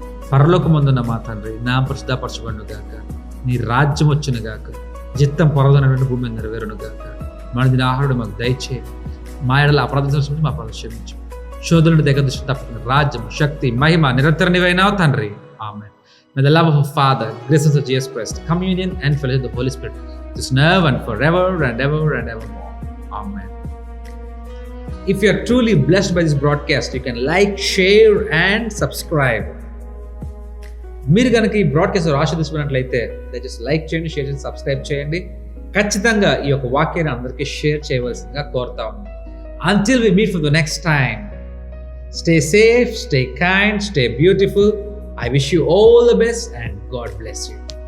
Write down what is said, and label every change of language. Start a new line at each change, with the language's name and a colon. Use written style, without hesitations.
Telugu: పరలోకమందున్న మా తండ్రి, నా పరిశుద్ధపరచబడును గాక, నీ రాజ్యం వచ్చును గాక, చిత్తం పొరదనటువంటి భూమి మీద నెరవేరును గాక. మన దిన ఆహారం మాకు దయచేయి, మా ఎడల అపరాధం మా పాపం క్షమించు, శోధనుడి దగ్గర దృష్టి తప్పుకుని రాజ్యం, శక్తి, మహిమ నిరంతర నీవైనావు తండ్రి, ఆమేన్.
English: May the love of Father, grace of Jesus Christ, communion and fellowship of the Holy Spirit is now and forever and ever and evermore. Amen. If you are truly blessed by this broadcast, you can like, share and subscribe.
Telugu: మీరు కనుక ఈ broadcast ఆశీర్వదించినట్లయితే దయచేసి like చేయండి, share చేయండి, subscribe చేయండి. ఖచ్చితంగా ఈ యొక్క వాక్యాన్ని అందరికీ షేర్ చేయవలసిందిగా కోరుతా ఉన్నాను.
English: Until we meet for the next time, stay safe, stay kind, stay beautiful. I wish you all the best and God bless you.